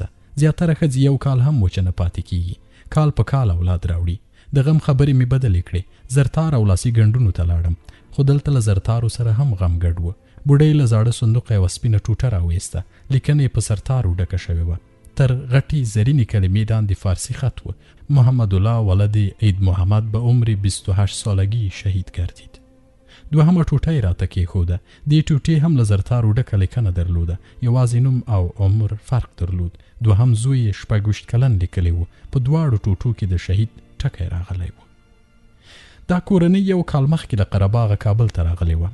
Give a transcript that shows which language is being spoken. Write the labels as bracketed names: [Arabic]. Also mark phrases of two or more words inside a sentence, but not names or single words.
[Pashto] زیاتره ښځې 1 کال هم و چې نه پاتې کېږي. کال په کال اولاد راوړي. د غم خبرې مې بدلې کړې. زرتار او لاسي ګنډونو ته لاړم، خو دلته له زرتارو سره هم غم ګډ و. بوډۍ له زاړه صندوقه یوه سپینه ټوټه راویسته. لیکنه یې په سرتارو ډکه شوې وه. تر غټې زرینې کلمې لاندې فارسي خط و. [Persian] محمد الله ولد عید محمد به عمر 28 سالگی شهید گردید. [Pashto] 2مه ټوټه یې راته کېښوده. دې ټوټې هم له زرتارو ډکه لیکنه درلوده. یوازې نوم او عمر فرق درلود. 2هم زوی یې 26 کلن لیکلی و. په 2 ټوټو کې د شهید ټکی راغلی و. دا کورنۍ 1 کال مخکې له قرهباغه کابل ته راغلی وه.